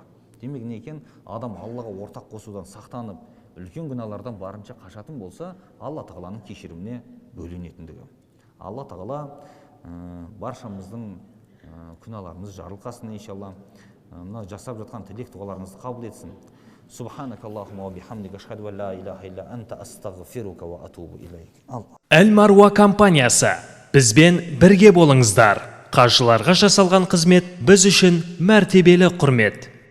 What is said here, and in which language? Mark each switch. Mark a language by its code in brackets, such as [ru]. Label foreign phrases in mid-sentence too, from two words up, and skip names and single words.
[kk] Демек не екен, адам Аллаға ортақ қосудан сақтанып, үлкен күнәлардан барынша қашатын болса, Алла тағаланың кешіріміне бөленетіндігі. Алла тағала баршамыздың күнәларымыз жарылқасын иншалла. Мына жасап жатқан тілек дұғаларыңызды қабыл етсін. [ar] سبحانك اللهم وبحمدك أشهد أن لا إله إلا أنت أستغفرك وأتوب إليك. [kk] Әл-Маруа компаниясы, бізбен бірге болыңыздар. Қажыларға жасалған қызмет біз үшін мәртебелі құрмет.